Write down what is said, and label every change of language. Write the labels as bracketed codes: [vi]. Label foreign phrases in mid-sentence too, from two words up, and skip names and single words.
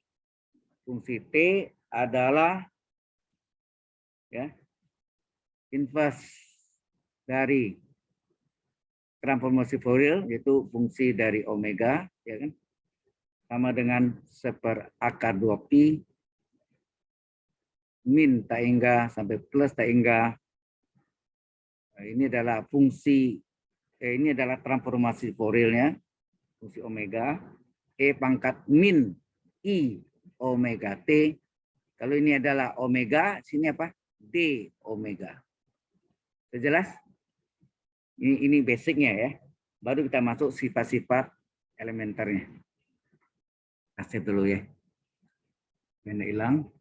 [id] Fungsi t adalah, ya, inverse dari transformasi Fourier, yaitu fungsi dari omega, ya kan, sama dengan seperakar 2pi min tak hingga sampai plus tak hingga. Ini adalah fungsi, ini adalah transformasi Fourier-nya, fungsi omega, e pangkat min i omega t. Kalau ini adalah omega, sini apa? D omega. Sudah jelas? Ini basicnya, ya. Baru kita masuk sifat-sifat elementernya. Kasih dulu, ya. Mana hilang?